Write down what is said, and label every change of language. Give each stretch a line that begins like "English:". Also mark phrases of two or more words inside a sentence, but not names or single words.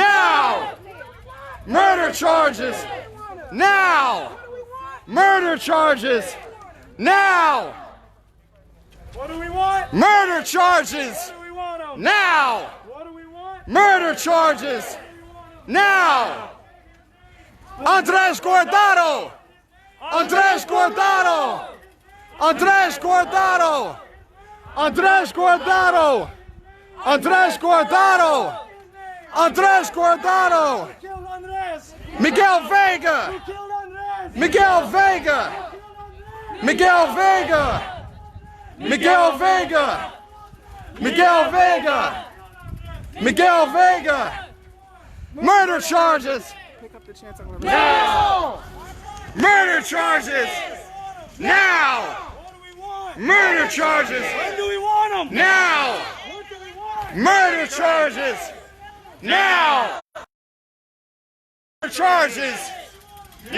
English: Now! Murder charges! Now! Murder charges! Now! What do we want? Murder charges! What do we want 'em? Now! What do we want? Murder charges! Now! Andres Guardado! Andres Guardado! Andres Guardado! Andres Guardado! Andres Guardado! Andres Guardado! Killed Andres! Miguel Vega! Killed Andres! Miguel Vega! Miguel Vega! Miguel Vega! Miguel Vega! Miguel Vega! Murder charges! Now! Murder charges! Now! What do we want? Murder charges! When do we want 'em? Now! What do we want? Murder charges! Now! Murder charges!